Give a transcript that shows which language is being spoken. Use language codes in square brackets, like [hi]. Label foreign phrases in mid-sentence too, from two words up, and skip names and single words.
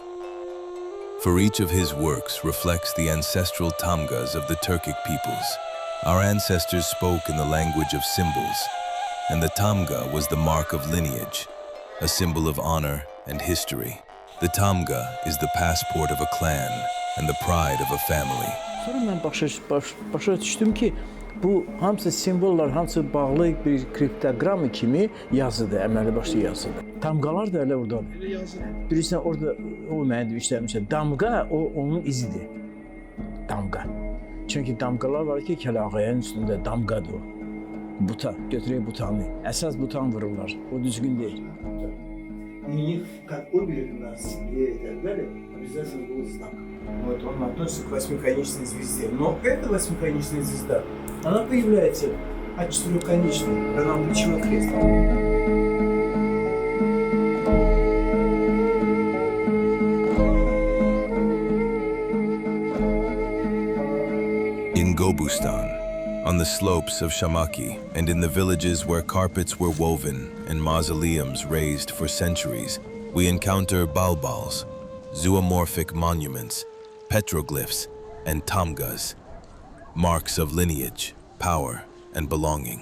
[en] For each of his works reflects the ancestral Tamgas of the Turkic peoples. Our ancestors spoke in the language of symbols, and the Tamga was the mark of lineage, a symbol of honor and history. The Tamga is the passport of a clan and the pride of a family. [az] Sonra mən başa düşdüm ki, bu hamısı simvollar, hamısı bağlı bir kriptoqram kimi yazıdır, əməli başlı yazıdır. Damğalar da elə oradadır. Bilirsən, orada o mənə işləmişəm. Damğa, o onun izidir. Damğa. Çünki damğalar var ki, kəlağayanın üstündə damğadır o. Buta, götürək butanı. Əsas butan vururlar, o düzgün deyil. [ru] И как обе у нас и так далее, обязательно был знак. Вот он относится к восьмиконечной звезде. Но эта восьмиконечная звезда, она появляется от четырехконечной, когда нам плечевой крест. [en] In Gobustan, on the slopes of Shamaki, and in the villages where carpets were woven and mausoleums raised for centuries, we encounter balbals, zoomorphic monuments, petroglyphs, and tamgas, marks of lineage, power, and belonging.